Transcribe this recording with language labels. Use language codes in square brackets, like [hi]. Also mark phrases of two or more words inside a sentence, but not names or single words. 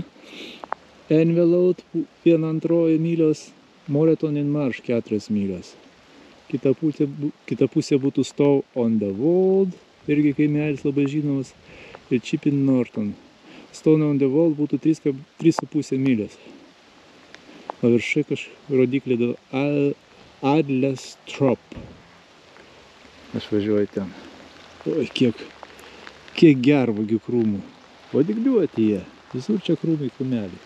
[lt] Envelope 1,2 mylios, Moreton in Marsh 4 mylios. Kita pusė būtų Stow on the Wold, irgi kaimelis labai žinomas, ir Chipping Norton. Stow on the Wold būtų 3,5 mylios. O viršai rodiklė dėl Adlestrop. Aš važiuoju ten. Oi, kiek gervuogių krūmų. O dygliuoti jie. Visur čia krūmai krūmeliai.